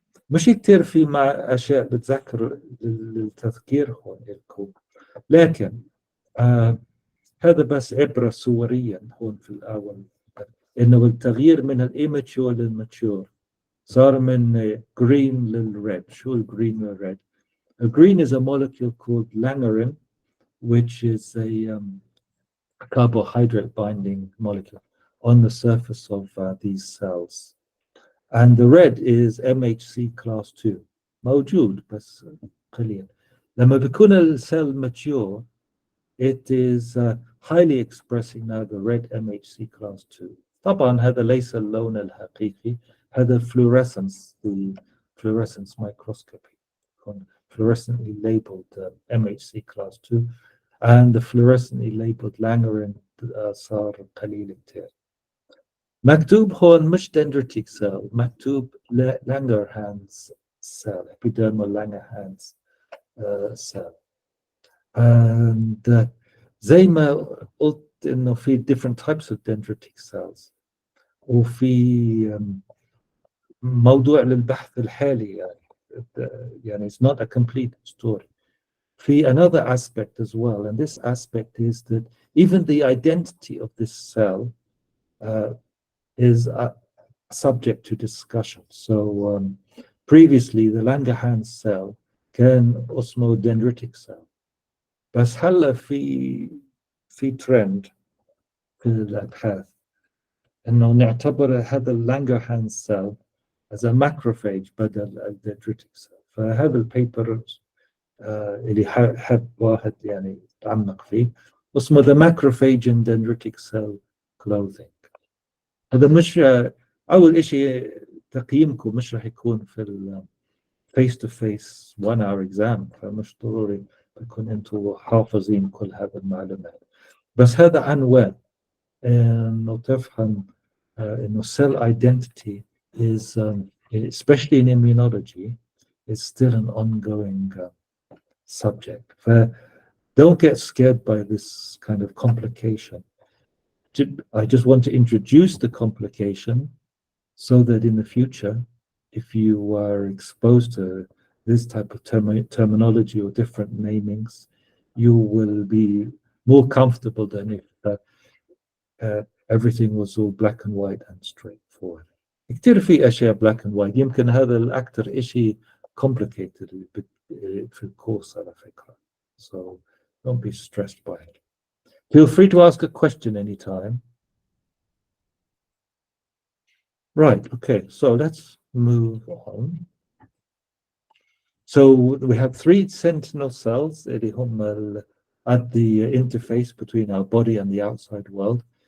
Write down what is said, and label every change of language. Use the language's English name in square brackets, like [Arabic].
[Arabic] مش كتير في مع اشياء بتذكر التذكير هون لكم، لكن هذا بس عبرة صوريا هون في الأول، إنه التغيير من الإيماتشور للماتشور صار من green للred. شو الgreen للred? [English] A green is a molecule called langerin, which is a carbohydrate binding molecule on the surface of these cells. And the red is MHC class 2. [Arabic] موجود بس قليل. لما بيكون السيل [English] mature, it is highly expressing now the red MHC class 2. [Arabic] طبعا هذا ليس اللون الحقيقي، هذا fluorescence, [English] the fluorescence microscopy. fluorescently labeled MHC class 2 and the fluorescently labeled Langerhans [Arabic] صار قليل كتير. مكتوب هون مش dendritic cell، مكتوب Langerhans cell epidermal Langerhans cell. [English] and [Arabic] زي ما قلت انه في [English] different types of dendritic cells [Arabic] وفي موضوع للبحث الحالي يعني [English] it's not a complete story. في another aspect as well, and this aspect is that even the identity of this cell is subject to discussion. So previously the Langerhans cell [Arabic] كان اسمه dendritic cell، بس هلا في ترند في الابحاث انه نعتبر هذا اللانجرهانز سيل [English] as a macrophage [Arabic] بدل الدندريتك سيل. فهذا البيبر اللي حب واحد يعني يتعمق فيه اسمه [English] the macrophage and dendritic cell clothing. [Arabic] هذا مش اول شيء تقييمكم مش راح يكون في ال face to face 1 hour exam، فمش ضروري تكون انتم حافظين كل هذه المعلومات، بس هذا عنوان انه تفهم انه [English] cell identity is especially in immunology is still an ongoing subject. Don't get scared by this kind of complication. I just want to introduce the complication so that in the future, if you are exposed to this type of terminology or different namings, you will be more comfortable than if everything was all black and white and straightforward. [Arabic] كتير في أشياء [English] black and white، [Arabic] يمكن هذا الأكثر إشي complicated في الكورس على فكرة. [English] So don't be stressed by it. Feel free to ask a question anytime. Right, okay, so let's move on. So we have 3 sentinel cells [Arabic] اللي هم [English] at the interface between our body and the outside world.